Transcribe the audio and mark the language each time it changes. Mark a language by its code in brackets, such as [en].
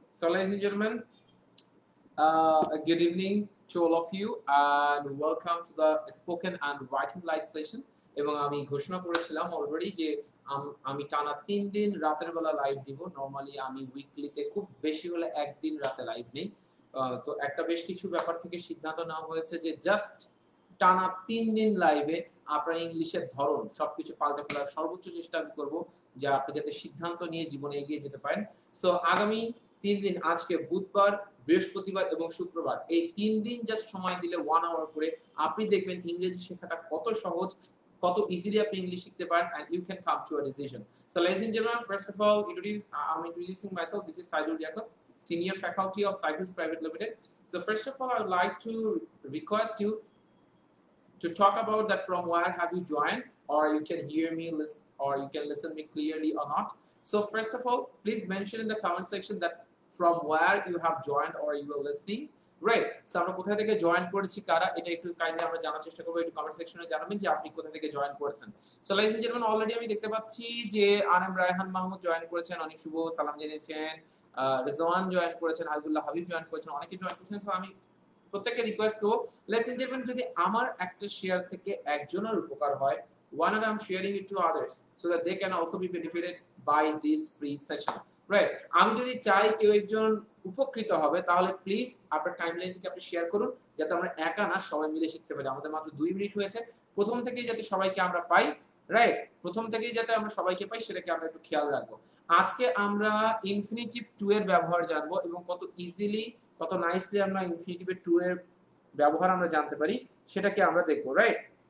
[en] So, ladies and gentlemen, good evening to all of you, and welcome to the spoken and writing live session. [bn] এবং আমি ঘোষণা করেছিলাম already যে আমি টানা 3 দিন রাতের বেলা লাইভ দিব। নরমালি আমি উইকলিতে খুব বেশি হলে একদিন রাতে লাইভ নেই। তো একটা বেশ কিছু ব্যাপার থেকে সিদ্ধান্ত নেওয়া হয়েছে যে জাস্ট টানা 3 দিন লাইভে আপনার ইংলিশের ধরন সবকিছু পাল্টে ফেলার সর্বোচ্চ চেষ্টা আমি করব, যে আপনি যাতে সিদ্ধান্ত নিয়ে জীবনে এগিয়ে যেতে পারেন। সো আগামী 3 দিন, আজকে বুধবার, বৃহস্পতিবার এবং শুক্রবার, এই 3 দিন জাস্ট সময় দিলে 1 আওয়ার করে আপনি দেখবেন ইংরেজি শেখাটা কত সহজ, কত ইজিলি আপনি ইংলিশ শিখতে পারেন, [en] and you can come to a decision. So ladies and gentlemen, first of all, I'm introducing myself. This is Saidul Yaqub, senior faculty of Cyprus Private Limited. So first of all, I would like to request you to talk about that from where have you joined, or you can hear me or you can listen me clearly or not. So first of all, please mention in the comment section that from where you have joined or you are listening. Right. [bn] So আমরা কোথা থেকে join করেছি কারা, এটা একটু kindly আমরা জানার চেষ্টা করব। একটু কমেন্ট সেকশনে জানাবেন যে আপনি কোথা থেকে জয়েন করেছেন। So lines and gentleman, already আমি দেখতে পাচ্ছি যে আরএম রায়হান মাহমুদ জয়েন করেছেন, অনেক শুভ সালাম জানিয়েছেন, রিজওয়ান জয়েন করেছেন, আব্দুল্লাহ হাবিব জয়েন করেছেন, অনেকে জয়েন করেছেন। সো আমি প্রত্যেককে রিকোয়েস্ট করব, লাইস এন্ড জেন্টলম্যান, যদি আমার একটা শেয়ার থেকে একজনের উপকার হয়, [en] why not I'm sharing it to others so that they can also be benefited by this free session. [bn] Right, আমি যদি চাই কেউ একজন উপকৃত হবে, তাহলে প্লিজ আপনার টাইমলাইন থেকে আপনি শেয়ার করুন, যাতে আমরা একা না সবাই মিলে শিখতে পারি। আমাদের মাত্র 2 মিনিট হয়েছে, প্রথম থেকেই যাতে সবাইকে আমরা পাই, রাইট, প্রথম থেকেই যাতে আমরা সবাইকে পাই সেটাকে আমরা একটু খেয়াল রাখবো। আজকে আমরা ইনফিনিটিভ টু এর ব্যবহার জানবো এবং কত ইজিলি, কত নাইসলি আমরা ইনফিনিটিভ টু এর ব্যবহার আমরা জানতে পারি সেটাকে আমরা দেখবো, রাইট।